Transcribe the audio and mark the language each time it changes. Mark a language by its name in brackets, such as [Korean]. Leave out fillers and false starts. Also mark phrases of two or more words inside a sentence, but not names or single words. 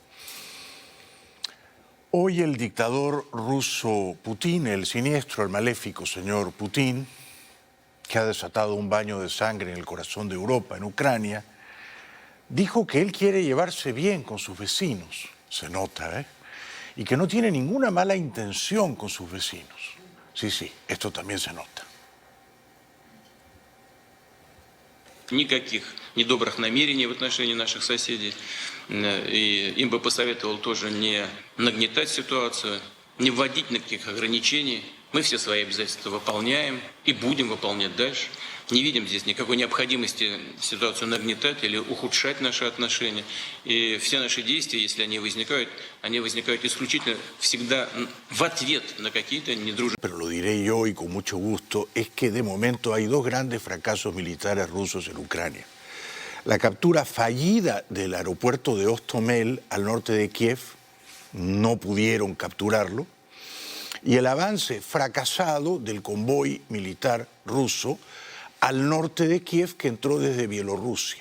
[Spanish] Hoy el dictador ruso Putin, el siniestro, el maléfico señor Putin, que ha desatado un baño de sangre en el corazón de Europa, en Ucrania, dijo que él quiere llevarse bien con sus vecinos, se nota, ¿eh? Y que no tiene ninguna mala intención con sus vecinos. Sí, esto también se nota. [Russian] Никаких недобрых намерений в отношении наших соседей. И им бы посоветовал тоже не нагнетать ситуацию, не вводить никаких ограничений. Мы все свои обязательства выполняем и будем выполнять дальше. Не видим здесь никакой необходимости ситуацию нагнетать или ухудшать наши отношения. И все наши действия, если они возникают исключительно всегда в ответ на какие-то недружественные. [Spanish] Pero lo diré yo y con mucho gusto, es que de momento hay dos grandes fracasos militares rusos en Ucrania. La captura fallida del aeropuerto de Hostomel al norte de Kiev, no pudieron capturarlo, y el avance fracasado del convoy militar ruso al norte de Kiev que entró desde Bielorrusia.